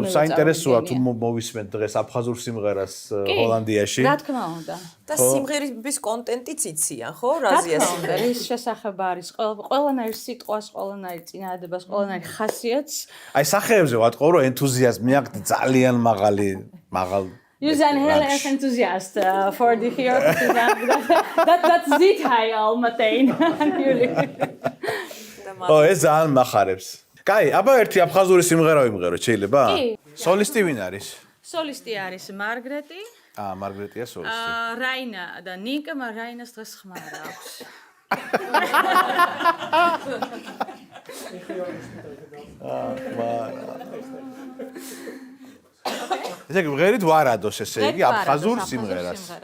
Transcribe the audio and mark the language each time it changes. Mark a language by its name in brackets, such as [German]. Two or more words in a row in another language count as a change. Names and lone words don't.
[Georgian] მე საინტერესოა თუ მოვისმენთ დღეს აფხაზურ სიმღერას ჰოლანდიაში. რა თქმა უნდა. და სიმღერების კონტენტიც იციან, ხო? რაზეა სიმღერის შესახება არის ყველანაირ სიტყვას, ყველანაირ წინადადებას, ყველანაირ ხასიათს. აი სახეებზე ვატყობ რომ ენთუზიაზმი აქვს ძალიან მაღალი [Dutch] You zijn heel erg enthousiast voor die hier. Dat ziet hij al meteen aan jullie. [Georgian] ეს ძალიან מחარებს. კაი, აბა ერთი აფხაზური სიმღერა ვიმღეროთ, შეიძლება? სოლისტი ვინ არის? სოლისტი არის მარგრეტი. მარგრეტია სოლისტი. რაინა და ნიკა, რაინას დღეს ხმარა აქვს. ესე იგი ვღერით ვარადოს ესე იგი აფხაზურ სიმღერას.